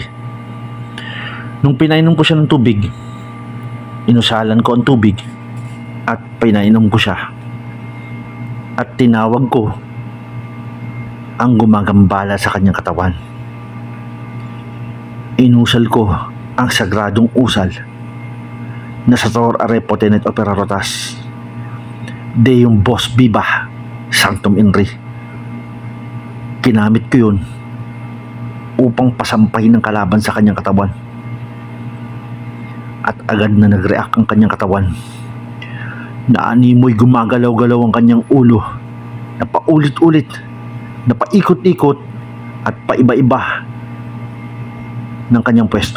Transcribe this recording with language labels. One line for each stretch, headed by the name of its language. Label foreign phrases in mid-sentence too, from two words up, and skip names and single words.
Filipino: Nung pinainom ko siya ng tubig, inusalan ko ang tubig at pinainom ko siya. At tinawag ko ang gumagambala sa kanyang katawan. Inusal ko ang sagradong usal na sa
Latin: Tor Arepo Tenet Opera Rotas Deum Vos Viva Sanctum Inri.
Filipino: Kinamit ko yun upang pasampahin ng kalaban sa kanyang katawan. At agad na nag-react ang kanyang katawan. Naanimoy gumagalaw-galaw ang kanyang ulo na paulit-ulit, na paikot-ikot at paiba-iba ng kanyang pwesto.